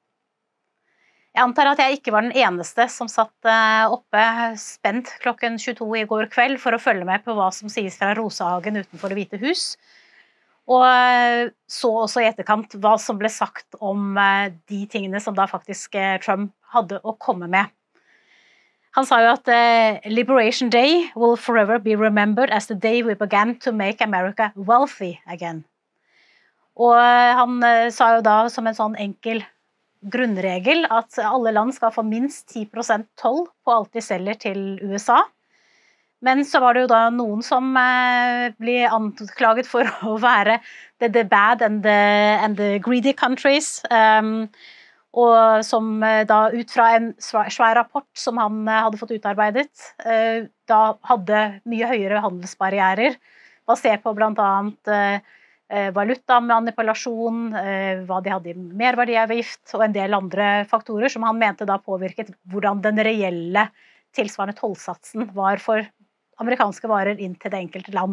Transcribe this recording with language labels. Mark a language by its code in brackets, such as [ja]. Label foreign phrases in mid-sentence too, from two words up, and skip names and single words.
[no] Jeg antar at jeg ikke var den eneste som satt oppe spent klokken 22 i går kveld for å følge med på hva som sies fra Rosehagen utenfor Det hvite hus, og så også i etterkant hva som ble sagt om de tingene som da faktisk Trump hadde å komme med. Han sa jo at [en] Liberation Day will forever be remembered as the day we began to make America wealthy again. [no] Og han sa jo da som en sånn enkel grunnregel at alle land skal få minst 10% toll på alt de selger til USA. Men så var det jo da noen som ble anklaget for å være [en] the bad and the greedy countries, [no] og som da ut fra en svær rapport som han hadde fått utarbeidet, da hadde mye høyere handelsbarrierer, basert på blant annet valutamanipulasjon, hva de hadde i merverdiavgift og en del andre faktorer som han mente da påvirket hvordan den reelle tilsvarende tollsatsen var for amerikanske varer inn til det enkelte land.